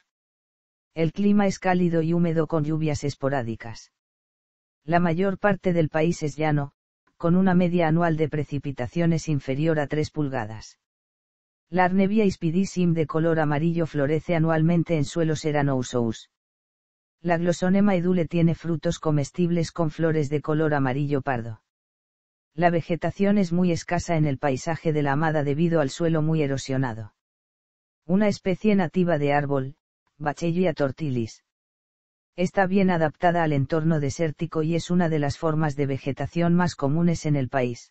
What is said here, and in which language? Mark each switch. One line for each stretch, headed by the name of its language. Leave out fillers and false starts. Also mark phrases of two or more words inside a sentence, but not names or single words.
Spanish: El clima es cálido y húmedo con lluvias esporádicas. La mayor parte del país es llano, con una media anual de precipitaciones inferior a 3 pulgadas. La Arnebia ispidissim de color amarillo florece anualmente en suelos eranous. La Glossonema edule tiene frutos comestibles con flores de color amarillo pardo. La vegetación es muy escasa en el paisaje de la Hamada debido al suelo muy erosionado. Una especie nativa de árbol, Bachellia tortilis. Está bien adaptada al entorno desértico y es una de las formas de vegetación más comunes en el país.